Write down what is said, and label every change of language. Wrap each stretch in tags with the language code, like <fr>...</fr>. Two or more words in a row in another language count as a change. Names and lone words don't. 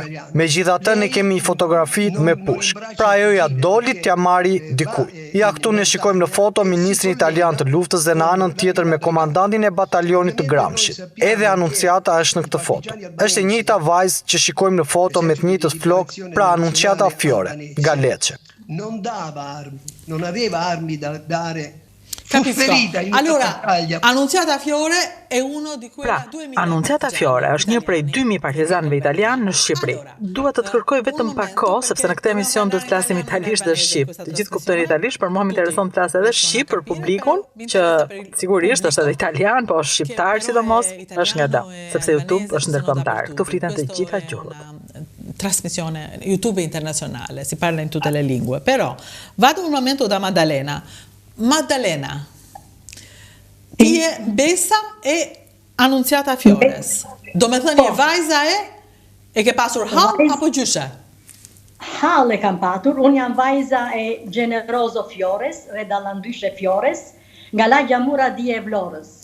<sq>Megjithatë ne kemi një fotografi me pushkë. Pra ajo ja doli t'ja marri dikujt. Ja këtu ne shikojmë në foto ministrin italian të luftës dhe në anën tjetër me komandantin e batalionit të Gramshit. Edhe Annunziata është në këtë foto. Është e njëjta vajzë që shikojmë në foto me të njëjtët flokë, pra Annunziata Fiore, nga Lecce.</sq> <it>Non dava armi, non aveva armi da dare. Capisco. Allora, Annunziata Fiore è uno di quei 2000.</it> <sq>Annunziata Fiore është një prej 2000 partizanëve italianë në Shqipëri. Dua të kërkoj vetëm pak kohë sepse në këtë emision duhet të flasim italisht dhe shqip. Të gjithë kuptojnë italisht, por mua më intereson të flas edhe shqip për publikun, që sigurisht është edhe italian, po është shqiptar sidomos, është nga dëm, sepse YouTube është ndërkombëtar. Këtu fliten të gjitha gjuhët.</sq> <it>Trasmissione YouTube internazionale, si parla in tutte le lingue, però vado un momento da Maddalena.</it> <sq>Maddalena, ti je Besa e Annunziata Fiores. Do me thënë e vajza e ke pasur hall apo gjyshe? Hall e kam patur, unë jam vajza e Generoso Fiores, dhe dallandyshe Fiores, nga lagja Muradia e Vlorës.</sq>